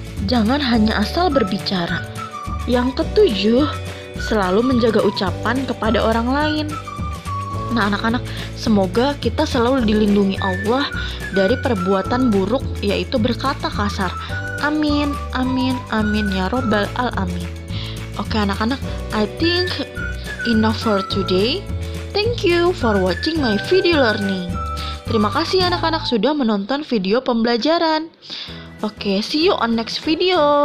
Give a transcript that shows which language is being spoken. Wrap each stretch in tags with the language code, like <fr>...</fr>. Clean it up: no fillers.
<id>Jangan hanya asal berbicara. Yang ketujuh, selalu menjaga ucapan kepada orang lain. Nah anak-anak, semoga kita selalu dilindungi Allah dari perbuatan buruk, yaitu berkata kasar.</id> <ar>Amin, amin, amin ya robbal alamin.</ar> <id>Oke anak-anak,</id> <en>I think enough for today. Thank you for watching my video learning.</en> <id>Terima kasih anak-anak sudah menonton video pembelajaran.</id> <en>Oke, see you on next video.</en>